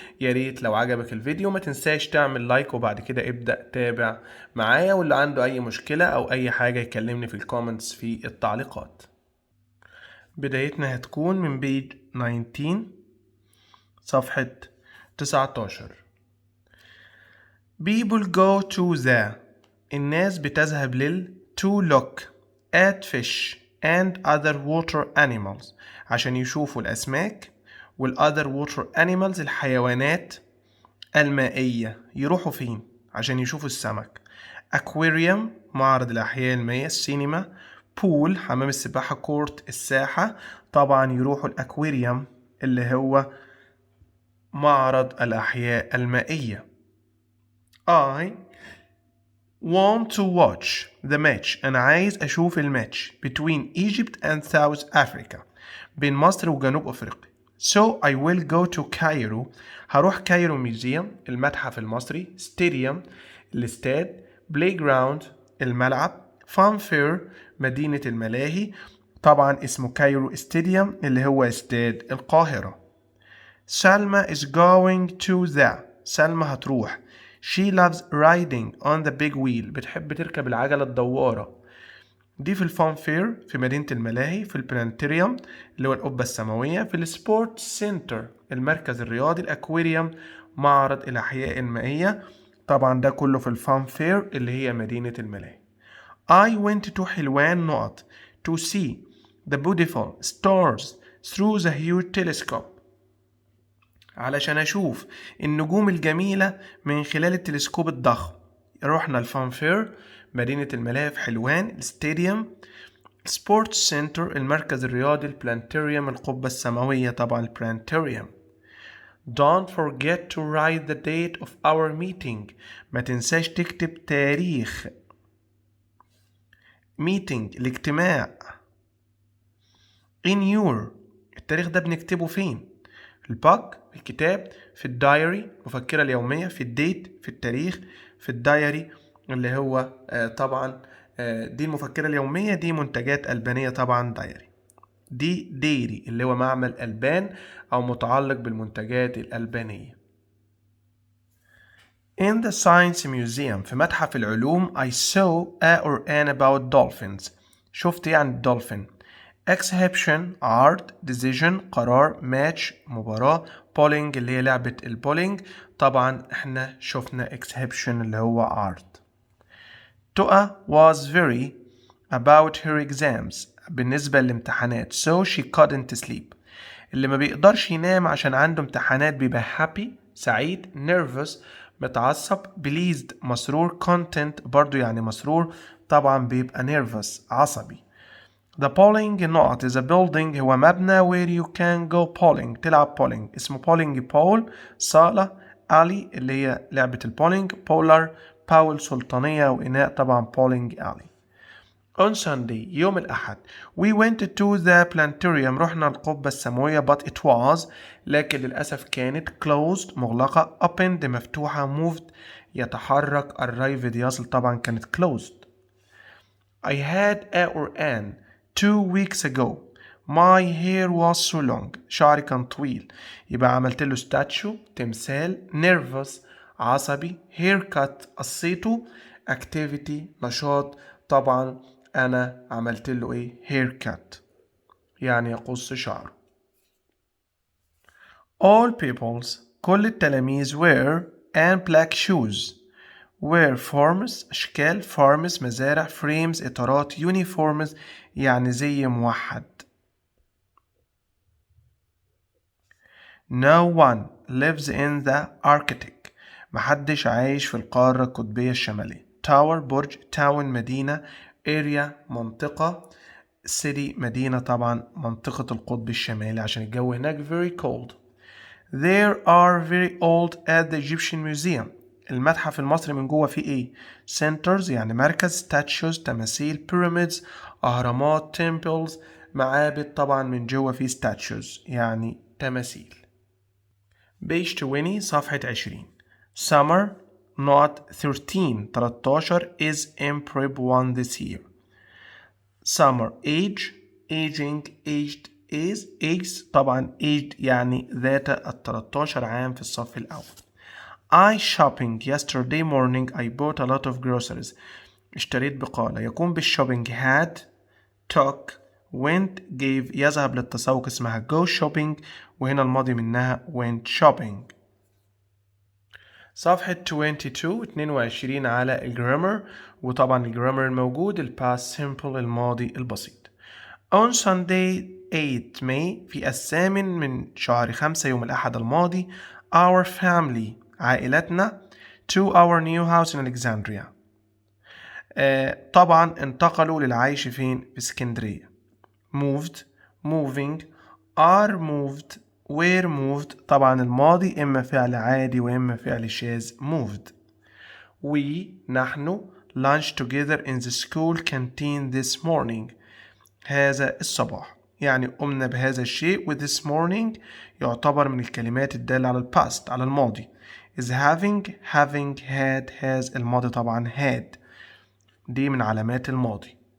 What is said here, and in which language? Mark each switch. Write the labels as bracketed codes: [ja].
[ar] يا ريت لو عجبك الفيديو ما تنساش تعمل لايك، وبعد كده ابدأ تابع معايا، واللي عنده أي مشكلة أو أي حاجة يكلمني في الكومنتس في التعليقات. بدايتنا هتكون من بيج 19 صفحة 19. [en] People go to the [ar] الناس بتذهب [en] to look at fish and other water animals [ar] عشان يشوفوا الأسماك [en] other water animals [ar] الحيوانات المائية. يروحوا فين عشان يشوفوا السمك؟ aquarium معرض الأحياء المائية، السينما، [en] pool [ar] حمام السباحة، كورت الساحة. طبعا يروحوا الأكواريوم اللي هو معرض الأحياء المائية. [en] I want to watch the match. [ar] أنا عايز أشوف الماتش [en] between Egypt and South Africa [ar] بين مصر وجنوب أفريقيا. [en] So I will go to Cairo. [ar] هروح كايرو ميوزيوم المتحف المصري، stadium الاستاد، playground الملعب، [en] fun fair [ar] مدينة الملاهي. طبعا اسمه كايرو stadium اللي هو استاد القاهرة. [en] سلمى is going to the سلمى هتروح. She loves riding on the big wheel [ar] بتحب تركب العجلة الدوارة. دي في الفان فير في مدينة الملاهي، في البلانتريوم اللي هو القبة السماوية، في السبورت سنتر المركز الرياضي، الأكواريوم معرض الأحياء المائية. طبعا ده كله في الفان فير اللي هي مدينة الملاهي. [en] I went to حلوان to see the beautiful stars through the huge telescope [ar] علشان أشوف النجوم الجميلة من خلال التلسكوب الضخم. رحنا الفان فير مدينة الملاهي في حلوان، الستاديوم، سبورت سنتر المركز الرياضي، البلانتريوم القبة السماوية طبعا البلانتريوم. [en] Don't forget to write the date of our meeting. [ar] ما تنساش تكتب تاريخ meeting الاجتماع. [en] In your [ar] التاريخ ده بنكتبه فين؟ في الباك في الكتاب، في الدايري المفكرة اليومية، في الديت في التاريخ، في الدايري اللي هو طبعا دي المفكرة اليومية، دي منتجات ألبانية طبعا دايري. دي ديري اللي هو معمل ألبان أو متعلق بالمنتجات الألبانية. [en] In the Science Museum [ar] في متحف العلوم [en] I saw a or an about dolphins. [ar] شفت يعني الدولفين. [en] Exhibition art decision [ar] قرار match مباراة bowling اللي هي لعبة البولينج. طبعا احنا شفنا exhibition اللي هو art. [en] Toa was very about her exams [ar] بالنسبة للامتحانات [en] so she couldn't sleep. [ar] اللي ما بيقدرش ينام عشان عنده امتحانات بيبقى [en] happy [ar] سعيد، [en] nervous [ar] متعصب، [en] pleased [ar] مسرور، [en] content [ar] برضو يعني مسرور طبعا بيبقى nervous عصبي. [en] The bowling نقط is a building [ar] هو مبنى [en] where you can go bowling تلعب bowling [ar] اسمه [en] bowling ball صالة. [ar] alley اللي هي لعبة البولينج، بولار باول سلطانية وإناء طبعا [en] bowling alley. On Sunday [ar] يوم الأحد [en] we went to the planetarium [ar] رحنا القبة السماوية [en] but it was [ar] لكن للأسف كانت [en] closed [ar] مغلقة، [en] opened [ar] مفتوحة، [en] moved [ar] يتحرك، [en] arrived [ar] يصل طبعا كانت [en] closed. I had a or an 2 weeks ago my hair was so long [ar] شعري كان طويل، يبقى عملت له [en] statue [ar] تمثال، [en] nervous [ar] عصبي، [en] haircut [ar] قصيته، [en] activity [ar] نشاط. طبعا أنا عملت له إيه haircut يعني يقص شعره. [en] all pupils [ar] كل التلاميذ [en] wear and black shoes wear forms [ar] أشكال [en] forms [ar] مزارع [en] frames [ar] إطارات [en] uniforms [ar] يعني زي موحد. [en] no one lives in the Arctic [ar] محدش عايش في القارة القطبية الشمالية. [en] tower [ar] برج [en] town [ar] مدينة [en] area [ar] منطقة city مدينة طبعا منطقة القطب الشمالي عشان الجو هناك [en] very cold. There are very old at the Egyptian Museum. [ar] المتحف المصري من جوه فيه ايه؟ [en] centers [ar] يعني مركز، [en] statues [ar] تماثيل، [en] pyramids [ar] أهرامات، [en] temples [ar] معابد، طبعا من جوه فيه statues يعني تماثيل. [en] page 20 [ar] صفحة 20. [en] Summer not 13 is in prep 1 this year. Summer age aging aged is age [ar] طبعا aged يعني ذات 13 عام في الصف الأول. [en] I shopping yesterday morning I bought a lot of groceries. [ar] اشتريت بقالة. يقوم بالشوبينج [en] had took went gave [ar] يذهب للتسوق اسمها [en] go shopping [ar] وهنا الماضي منها [en] went shopping. [ar] صفحة 22 على الجرامر وطبعا الجرامر الموجود الباست سيمبل الماضي البسيط. [en] On Sunday 8 May [ar] في 8 من شهر 5 يوم الأحد الماضي [en] our family [ar] عائلتنا [en] to our new house in Alexandria. [ar] طبعا انتقلوا للعيش فين؟ في اسكندرية. [en] moved moving are moved were moved [ar] طبعا الماضي إما فعل عادي وإما فعل شاذ moved. [en] we [ar] نحن [en] lunch together in the school canteen this morning [ar] هذا الصباح يعني قمنا بهذا الشيء و [en] this morning [ar] يعتبر من الكلمات الدالة على الباست على الماضي [en] is having had has [ar] الماضي طبعا had دي من علامات الماضي.